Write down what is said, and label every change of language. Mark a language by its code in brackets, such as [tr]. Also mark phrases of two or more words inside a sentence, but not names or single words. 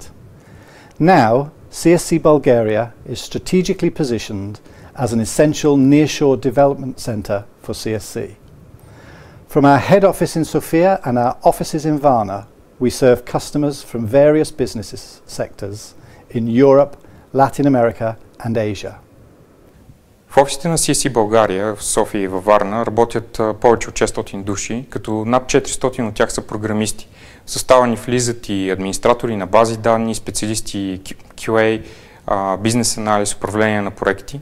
[en] Now, CSC Bulgaria is strategically positioned as an essential nearshore development centre for CSC. From our head office in Sofia and our offices in Varna, we serve customers from various business sectors in Europe, Latin America and Asia. [bg] В офисите на CSC България в София и във Варна работят повече от 600 души, като над 400 от тях са програмисти. В състава ни влизат и администратори на бази данни, специалисти QA, бизнес анализ, управление на проекти.